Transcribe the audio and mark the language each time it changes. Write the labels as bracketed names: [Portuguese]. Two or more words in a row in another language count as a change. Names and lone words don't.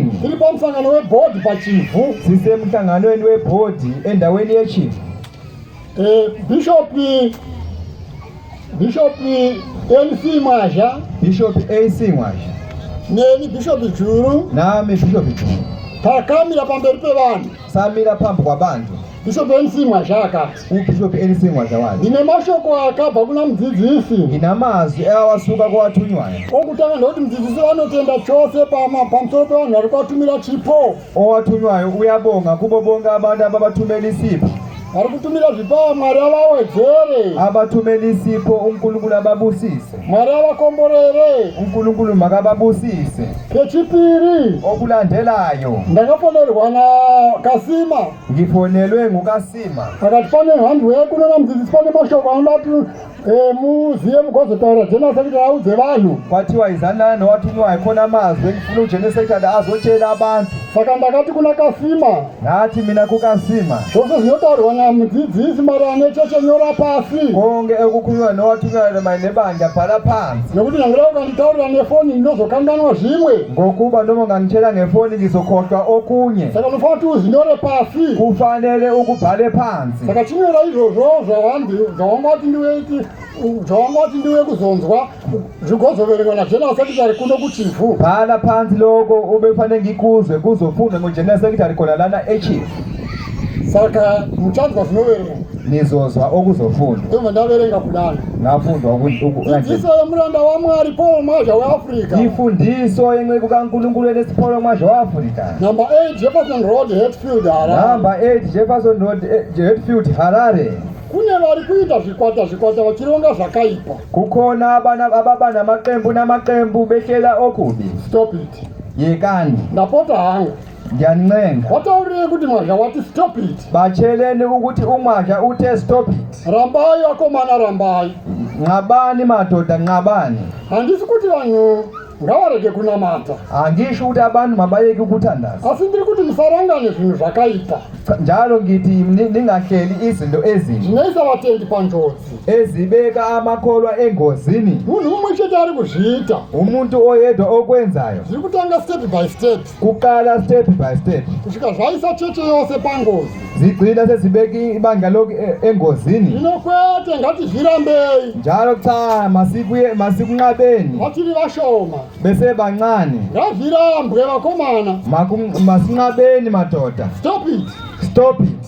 [Shona] tiri pamsangano webhodi pachivu. [North Ndebele] sisemhlanganweni webhodi endaweni yechifu. [Shona] Bishop NC Mwasha [North Ndebele] Bishop AC Mwasha [Shona] neni Bishop Juru [North Ndebele] nami Bishop Juru [Shona] takamira pamberi pevanhu. [North Ndebele] samira phambi kwabantu. [Shona] Bishop NC Mwasha akati [North Ndebele] uBishop AC Mwasha wathi [Shona] ndine mashoko akabva kuna mudzidzisi [North Ndebele] nginamazwi awasuka kwathunywayo [Shona] okutanga ndokuti mudzidzisi vanotenda chose pamusoro pevanhu vari kuvatumira chipo, [North Ndebele] owathunywayo uyabonga kubo bonke abantu ababathumela isipho. [Shona] vari kutumira zvipawa Mwari avawedzere, [North Ndebele] abathumela isipho uNkulunkulu ababusise. [Shona] Mwari avakomborere. [North Ndebele] uNkulunkulu makababusise. [Shona] Kechipiri [North Ndebele] okulandelayo [Shona] ndakafonerwa naKasima [North Ndebele] ngifonelwe nguKasima [Shona] akati pane handwork kunona mudzidzisi pane mashoko anodati muziye mugozotaura jenasekitari audze vanhu. [North Ndebele] kwathiwa izanana nowathunywayo khona amazwi engifuna ujenesekitari azotshela abantu. [Shona] Saka ndakati kuna Kasima [North Ndebele] ngathi mina kuKasima [Shona] zvose zvinotaurwa namudzidzisi maererano necheche nyora pasi, [North Ndebele] konke ekukhulunywa nowathunywayo mayelana nebandla bhala phansi. [Shona] nokuti nyangira ukanditaurira nefoni ndinozokanganwa zvimwe, [North Ndebele] ngokuba noma ungangitshela ngefoni ngizokhohlwa okunye. [Shona] saka unofanira kuti uzvinyore pasi. [North Ndebele] kufanele ukubhale phansi. [Shona] Saka chinyora izvozvo zvawangati ndiwe kuzonzwa zvigozoverengwa najenerali sekitari kuno kuchifu. [North Ndebele] bhala phansi lokho ubefanele ngikuzwe kuzofundwa ngujenerali sekitari khona lana echief. [Shona] Saka muchanzwa zvinoverengwa [North Ndebele] nizozwa okuzofundwa. [Shona] ndobva ndaverenga kudana. [North Ndebele] ngafundwa [Shona] Dzidziso yemuranda waMwari Paul Mwasha weAfrica, [North Ndebele] ifundiso yenceku kaNkulunkulu enesiphola Mwasha waAfrika. [Shona] number 8 Jefferson Road, Hatfield, Harare. [North Ndebele] Number 8 Jefferson Road, Hatfield, Harare. [Shona] Kune vari kuita zvikwata vachironga zvakaipa. [North Ndebele] kukhona ababa namaqembu behlela okubi. [English] Stop it. [North Ndebele] Yekani [Shona] Ndapota hanga [North Ndebele] ngiyanincenga [Shona] wataurire kuti Mwasha wati [English] stop it. [North Ndebele] batsheleni ukuthi uMwasha uthe [English] stop it. [Shona] Rambai vakomana, rambai. [North Ndebele] nqabani madoda nqabani. [Shona] Handisi kuti vanhu ngavarege kunamata, [North Ndebele] angisho ukuthi abantu mabayeke ukuthandaza. [Shona] asi ndiri kuti musarangane zvinhu zvakaipa [North Ndebele] njalo ngithi ningahleli izinto ezimbi [Shona] zvinoisa vatendi panjodzi. [North Ndebele] ezibeka amakholwa engozini. [Shona] Munhu mumwe chete ari kuzviita, [North Ndebele] umuntu oyedwa okwenzayo [Shona] zviri kutanga [English] step by step [North Ndebele] kuqala [English] step by step [Shona] kusvika zvaisa cheche yose pangozi. [North Ndebele] zigcina sezibeka ibandla lokhu engozini. [Shona] Zvinokwete ngatizvirambei [North Ndebele] njalo cha masikunqabeni [Shona] vatiri vashoma, [North Ndebele] bese bancane. [Shona] ngazvirambwe vakomana. [North Ndebele] masinqabeni madoda. [English] Stop it. Stop it.